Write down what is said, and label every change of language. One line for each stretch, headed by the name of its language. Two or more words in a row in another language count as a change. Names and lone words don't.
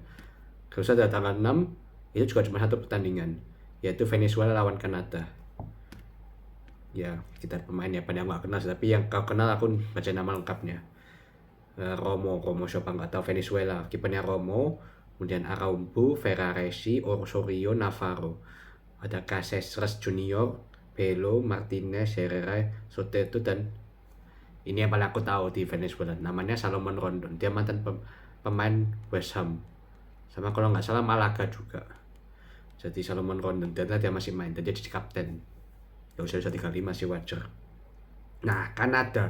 Indonesian: Terus ada tanggal 6, itu juga cuma satu pertandingan, yaitu Venezuela lawan Kanada. Ya, kita pemainnya pada nggak kenal, tapi yang kau kenal aku baca nama lengkapnya. Romo siapa nggak tahu. Venezuela, kipernya Romo, kemudian Araujo, Ferraresi, Osorio, Navarro. Ada Caceres Junior, Belo, Martinez, Herrera, Soteldo, dan ini yang paling aku tahu di Venezuela, namanya Salomon Rondon. Dia mantan pemain West Ham, sama kalau nggak salah Malaga juga. Jadi Salomon Rondon, dan dia masih main, dan dia jadi kapten. Ya usia 35 masih wajar. Nah, Kanada.